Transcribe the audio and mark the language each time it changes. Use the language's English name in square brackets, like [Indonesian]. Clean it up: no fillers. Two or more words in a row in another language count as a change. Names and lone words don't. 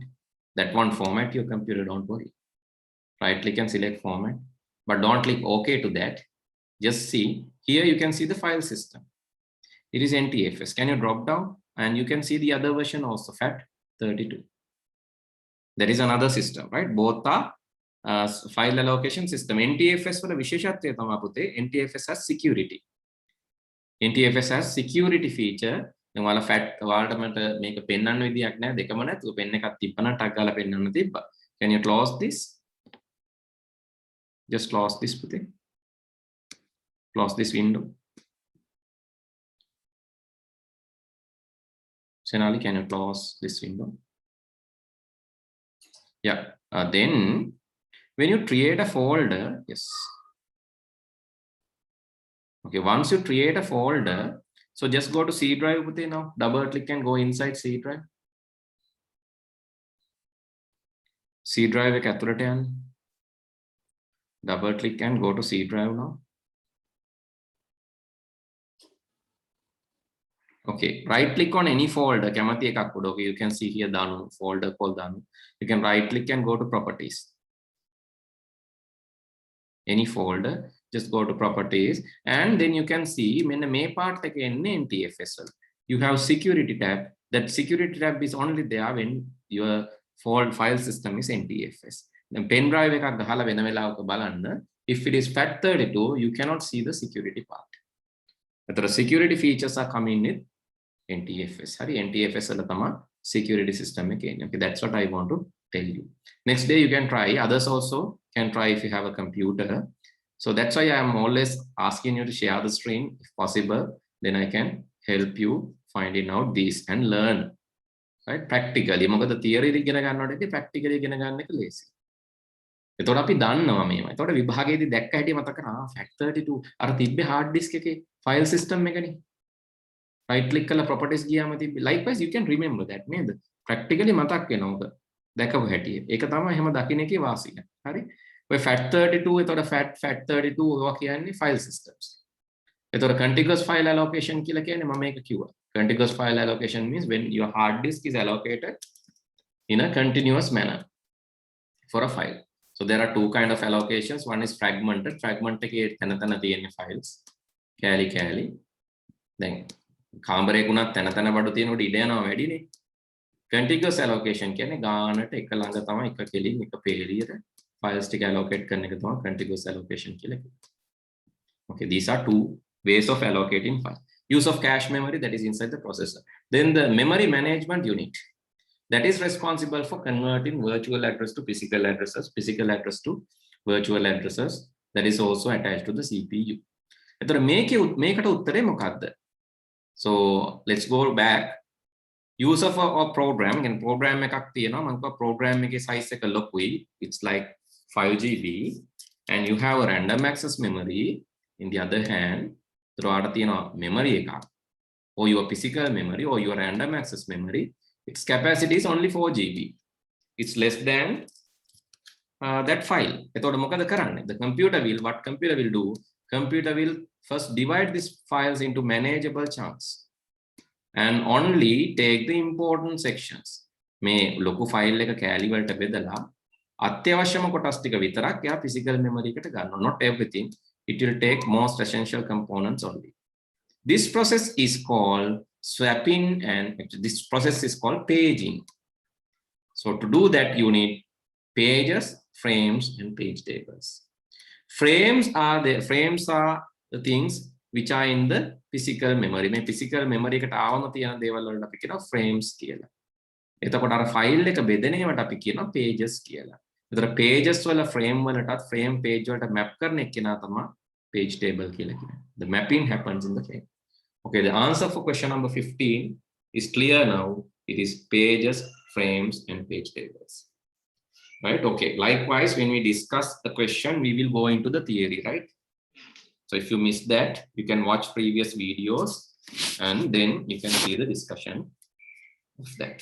[English] That one format your computer, don't worry. Right click and select format, but don't click OK to that. Just see, here you can see the file system. It is NTFS. Can you drop down? And you can see the other version also, FAT32. There is another system, right? Both are file allocation system. [Sinhala] NTFS වල විශේෂත්වය තමයි පුතේ, [English] NTFS has security. NTFS has security feature. [Sinhala] දැන් ඔයාලා ඔයාලට මට මේක පෙන්වන්න විදියක් නැහැ, දෙකම නැතුව පෙන් එකක් තිබ්බනම් ටක් ගාලා පෙන්වන්න තිබ්බා. [English] Can you close this? Just close this පුතේ. Close this window. Senali, can you close this window? Yeah. Then when you create a folder, yes. Okay, once you create a folder, so just go to C drive now. Double click and go inside C drive. [Sinhala] C drive එක ඇතුළට යන්න. [English] Double click and go to C drive now. Okay, right click on any folder. [Sinhala] කැමති එකක් උඩ. [English] Okay, you can see here Danu folder called Danu. You can right click and go to properties. Any folder, just go to properties, and then you can see when the main part again NTFS. You have security tab. That security tab is only there when your file system is NTFS. The pen drive [Sinhala] එකක් ගහලා වෙන වෙලාවක බලන්න. [English] If it is FAT32, you cannot see the security part. The security features are coming with NTFS. [Sinhala] NTFS වල තමයි [English] security system [Sinhala] එක එන්නේ. [English] Okay, that's what I want to tell you. Next day you can try. Others also can try if you have a computer. So that's why I am always asking you to share the screen if possible. Then I can help you finding out this and learn. Right? Practically. [Sinhala] මොකද theory ඉගෙන ගන්නකොට practically ඉගෙන ගන්න එක ලේසි. එතකොට අපි දන්නවා මේවා. එතකොට විභාගයේදී දැක්ක හැටි මතක කරා FAT32 අර තිබ්බේ [English] hard disk [Sinhala] එකේ [English] file system [Sinhala] එකනේ. [English] Right click [Sinhala] කරලා properties ගියාම තිබ්බේ. [English] Likewise you can remember that [Sinhala] නේද? Practically මතක් වෙනවා ඔබ දැකපු හැටි. ඒක තමයි එහෙම දකින්න එකේ වාසිය. හරි? ඔය FAT32 එතකොට FAT32 ඔවා කියන්නේ [English] file systems. [Sinhala] එතකොට [English] contiguous file allocation [Sinhala] කියලා කියන්නේ මම මේක කිව්වා. [English] Contiguous file allocation means when your hard disk is allocated in a continuous manner for a file. So there are two kind of allocations. One is fragmented. Fragment [Sinhala] එකේ තන තන තියෙන files. කෑලි. දැන් කාමරයක උනත් තන තන බඩු තියෙනකොට ඉඩ යනවා වැඩිනේ. [English] Contiguous allocation [Sinhala] කියන්නේ ගානට එක ළඟ තමයි එක කෙලින් එක පේලියට files ටික allocate කරන එක තමයි [English] contiguous allocation [Sinhala] කියලා කියන්නේ. [English] Okay, these are two ways of allocating files. Use of cache memory, that is inside the processor. Then the memory management unit, that is responsible for converting virtual address to physical addresses, physical address to virtual addresses, that is also attached to the CPU. [Sinhala] එතකොට මේකට උත්තරේ මොකක්ද? [English] So let's go back. Use of a program, and program [Sinhala] එකක් තියෙනවා. මම කිව්වා program එකේ size එක ලොකුයි. [English] It's like 5 GB, and you have a random access memory in the other hand. [Sinhala] එතකොට තියෙනවා memory එකක්, [English] or your physical memory or your random access memory. Its capacity is only 4 GB. It's less than that file. [Sinhala] එතකොට මොකද කරන්නේ? [English] The computer will do, computer will first divide these files into manageable chunks and only take the important sections. [Sinhala] මේ ලොකු ෆයිල් එක කෑලි වලට බෙදලා අත්‍යවශ්‍යම කොටස් ටික විතරක් යා [English] physical memory [Sinhala] එකට ගන්නවා. [English] Not everything. It will take most essential components only. This process is called swapping, and this process is called paging. So to do that, you need pages, frames, and page tables. Frames are the things which are in the physical memory. [Sinhala] මේ [English] physical memory [Sinhala] එකට ආවම තියෙන දේවල් වලට අපි කියනවා frames කියලා. එතකොට අර file එක බෙදෙන ඒවාට අපි කියනවා pages කියලා. එතකොට pages වල frame වලටත් [English] frame page [Sinhala] වලට map කරන එක කෙනා තමයි [English] page table [Sinhala] කියලා කියන්නේ. [English] The mapping happens in the frame. Okay, the answer for question number 15 is clear now. It is pages, frames, and page tables. Right? Okay. Likewise, when we discuss the question, we will go into the theory, right? So if you missed that, you can watch previous videos and then you can see the discussion of that.